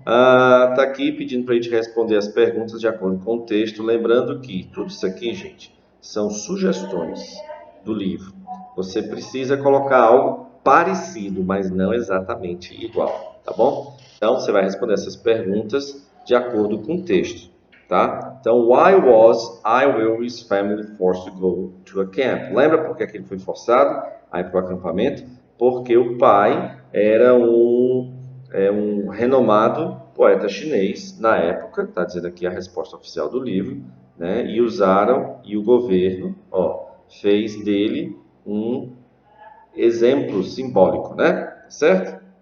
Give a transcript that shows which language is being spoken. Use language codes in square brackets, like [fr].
[pt] Tá aqui pedindo para a gente responder as perguntas de acordo com o texto. Lembrando que tudo isso aqui, gente, são sugestões do livro. Você precisa colocar algo parecido, mas não exatamente igual. Tá bom? Então, você vai responder essas perguntas de acordo com o texto. Tá? Então, [en] why was I Will's family forced to go to a camp? [pt] Lembra por que ele foi forçado a ir para o acampamento? Porque o pai era um renomado poeta chinês na época, está dizendo aqui a resposta oficial do livro, né? E o governo, fez dele um exemplo simbólico, né? Certo?